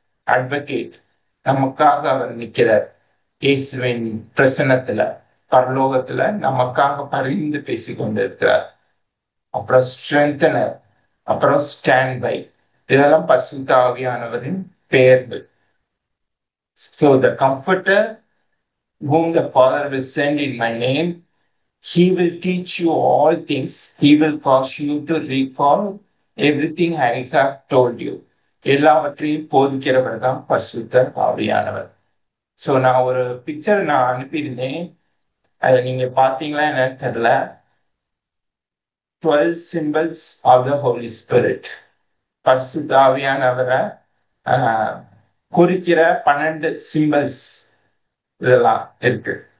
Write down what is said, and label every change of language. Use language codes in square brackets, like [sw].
[ta] Advocate, நமக்காக அவர் நிற்கிறார். இயேசுவின் பிரசன்னத்துல, பரலோகத்துல நமக்காக பரிந்து பேசிக் கொண்டிருக்கிறார். அப்புறம் ஸ்ட்ரென்தனர், அப்புறம் ஸ்டாண்ட் பை. இதெல்லாம் பரிசுத்த ஆவியானவரின் பெயர்கள். [en] So the comforter whom the Father will send in my name, he will teach you all things. He will cause you to recall everything I have told you. [ta] எல்லாவற்றையும் போதிக்கிறவர் தான் பரிசுத்த ஆவியானவர். ஸோ நான் ஒரு பிக்சர் அனுப்பியிருந்தேன். அதை நீங்க பார்த்தீங்களா எனக்கு தெரியல. [en] 12 symbols of the Holy Spirit. [ta] பரிசுத்த ஆவியானவரை குறிக்கிற 12 சிம்பிள்ஸ் இதெல்லாம் இருக்கு.